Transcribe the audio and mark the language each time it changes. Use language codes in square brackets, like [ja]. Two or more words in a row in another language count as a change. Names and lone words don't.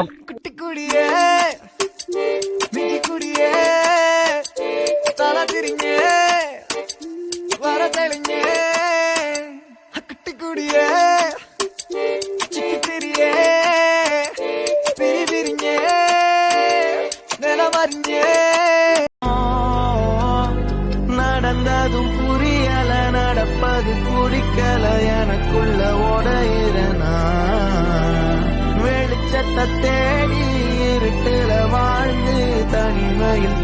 [ml] കുട്ടിക്കുടിയേ മിണ്ടിക്കുടിയേ തല തിരിഞ്ഞേ വര തെളിഞ്ഞേ കുട്ടിക്കുടിയേ ചിക്കിത്തിരിയേ പിരിപിരിഞ്ഞേ നിലമറിഞ്ഞേ [ta] நடந்ததும் புரியல நடப்பது பிடிக்கல எனக்குள்ள ஓடையிறனா வெளிச்சத்தை தேடி இருட்டுல வாழ்ந்து தனிமையில்